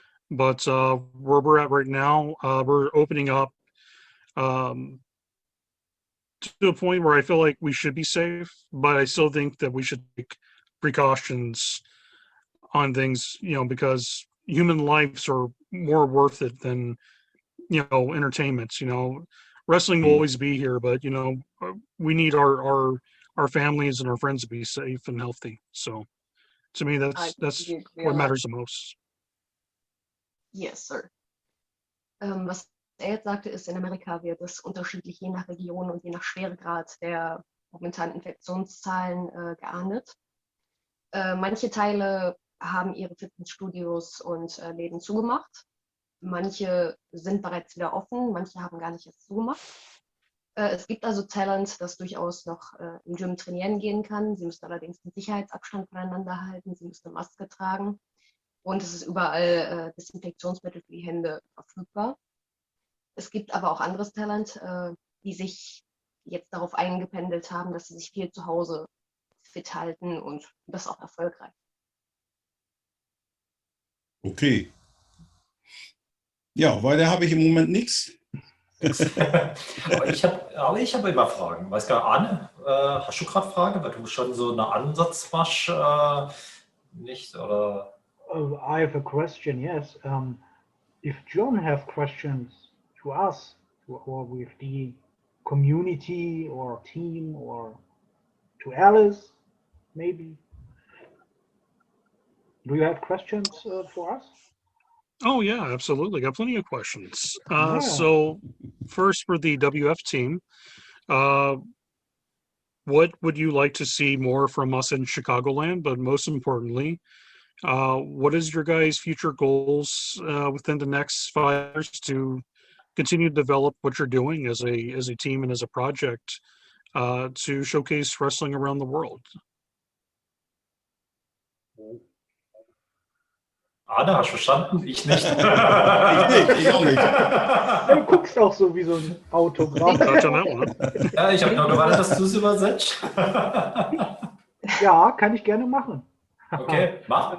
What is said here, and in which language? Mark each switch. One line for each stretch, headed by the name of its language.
English: But where we're at right now, we're opening up to a point where I feel like we should be safe, but I still think that we should take precautions on things, because human lives are more worth it than, entertainments. Wrestling will always be here, but we need our families and our friends to be safe and healthy. So to me, that's what matters the most. Yes, sir.
German: Was jetzt sagte, ist, in Amerika wird es unterschiedlich je nach Region und je nach Schweregrad der momentanen Infektionszahlen geahndet. Manche Teile haben ihre Fitnessstudios und Läden zugemacht. Manche sind bereits wieder offen, manche haben gar nicht erst zugemacht. Es gibt also Talent, das durchaus noch im Gym trainieren gehen kann. Sie müssen allerdings den Sicherheitsabstand voneinander halten, sie müssen eine Maske tragen und es ist überall Desinfektionsmittel für die Hände verfügbar. Es gibt aber auch anderes Talent, die sich jetzt darauf eingependelt haben, dass sie sich viel zu Hause fit halten und das auch erfolgreich. Okay. Ja, weiter habe ich im Moment nichts. Aber ich habe immer Fragen. Weiß gar nicht, Arne, hast du gerade Fragen? Weil du schon so einen Ansatz machst, nicht, oder?
English: I have a question, yes. If John have questions to us, to our WFD community or team, or to Alice, maybe. Do you have questions for us? Oh yeah, absolutely. Got plenty of questions. Yeah. So first for the WF team, what would you like to see more from us in Chicagoland? But most importantly, what is your guys' future goals within the next 5 years to continue to develop what you're doing as a team and as a project to showcase wrestling around the world?
German: Arne, hast du verstanden? Ich nicht. Ich auch nicht. Du guckst auch so wie so ein Auto gerade.
English: Touch on that one.
German: Ja, ich habe nur gewartet, dass du es übersetzt. Ja, kann ich gerne machen. Okay, mach.